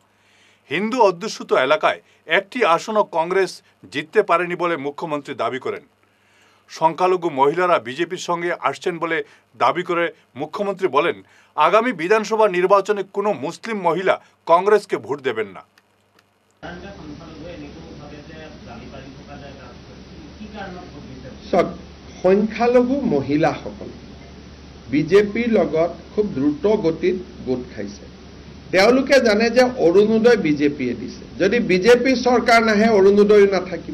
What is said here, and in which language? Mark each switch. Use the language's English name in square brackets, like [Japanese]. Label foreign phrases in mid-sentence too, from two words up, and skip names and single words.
[Bangla] হিন্দু অধ্যুষিত এলাকায় একটি আসনও কংগ্রেস জিততে পারেনি বলে মুখ্যমন্ত্রী দাবি করেন। সংখ্যালঘু মহিলারা বিজেপির সঙ্গে আসছেন বলে দাবি করে মুখ্যমন্ত্রী বলেন, আগামী বিধানসভা নির্বাচনে কোনো মুসলিম মহিলা কংগ্রেসকে ভোট দেবেন না। [Assamese] সংখ্যালঘু মহিলাসকল বিজেপিৰ লগত খুব দ্ৰুত গতিত গোট খাইছে। তেওঁলোকে জানে যে অৰুণোদয় বিজেপিয়ে দিছে, যদি বিজেপি চৰকাৰ নাহে অৰুণোদয় নাথাকিব।